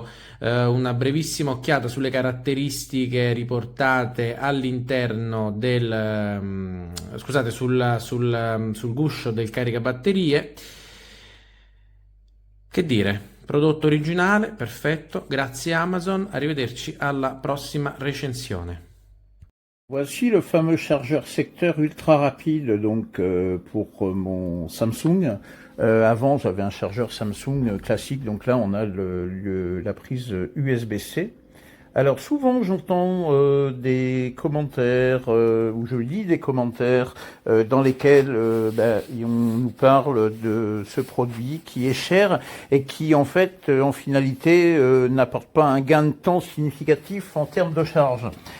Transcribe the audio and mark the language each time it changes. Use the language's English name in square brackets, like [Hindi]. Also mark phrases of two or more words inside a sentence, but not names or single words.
[Italian] Una brevissima occhiata sulle caratteristiche riportate all'interno scusate, sul guscio del caricabatterie. Che dire, prodotto originale, perfetto, grazie Amazon, arrivederci alla prossima recensione. [French] Voici le fameux chargeur secteur ultra rapide donc pour mon Samsung. Avant j'avais un chargeur Samsung classique, donc là on a la prise USB-C. Alors souvent j'entends des commentaires ou je lis des commentaires dans lesquels on nous parle de ce produit qui est cher et qui en fait en finalité n'apporte pas un gain de temps significatif en termes de charge.